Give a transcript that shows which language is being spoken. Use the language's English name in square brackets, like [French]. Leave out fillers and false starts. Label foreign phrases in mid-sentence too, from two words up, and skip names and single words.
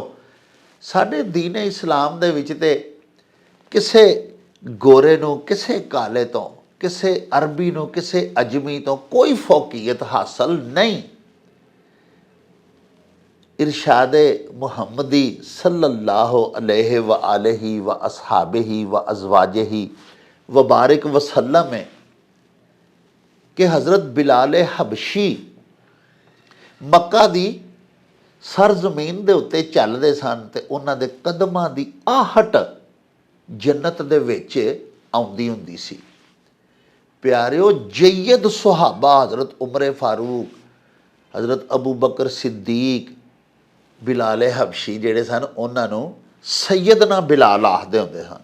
[Punjabi] ਸਾਡੇ ਦੀਨ ਇਸਲਾਮ ਦੇ ਵਿੱਚ ਤੇ ਕਿਸੇ ਗੋਰੇ ਨੂੰ, ਕਿਸੇ ਕਾਲੇ ਤੋਂ, ਕਿਸੇ ਅਰਬੀ ਨੂੰ, ਕਿਸੇ ਅਜਮੀ ਤੋਂ ਕੋਈ ਫੌਕੀਅਤ ਹਾਸਲ ਨਹੀਂ। ਇਰਸ਼ਾਦੇ ਮੁਹੰਮਦੀ [Arabic] صلى الله عليه وآله وأصحابه وأزواجه وبارك وسلم [Urdu] ہے کہ [Punjabi] हज़रत बिलाल हबशी मक्का ਦੀ ਸਰਜ਼ਮੀਨ ਦੇ ਉੱਤੇ ਚੱਲਦੇ ਸਨ ਤੇ ਉਹਨਾਂ ਦੇ ਕਦਮਾਂ ਦੀ ਆਹਟ ਜੰਨਤ ਦੇ ਵਿੱਚ ਆਉਂਦੀ ਹੁੰਦੀ ਸੀ। ਪਿਆਰਿਓ, ਜੈਦ ਸੁਹਾਬਾ ਹਜ਼ਰਤ ਉਮਰ ਫਾਰੂਕ, ਹਜ਼ਰਤ ਅਬੂ ਬਕਰ ਸਿੱਦੀਕ, ਬਿਲਾਲ ਹਬਸ਼ੀ ਜਿਹੜੇ ਸਨ ਉਹਨਾਂ ਨੂੰ ਸੈਯਦਨਾ ਬਿਲਾਲ ਆਖਦੇ ਹੁੰਦੇ ਸਨ।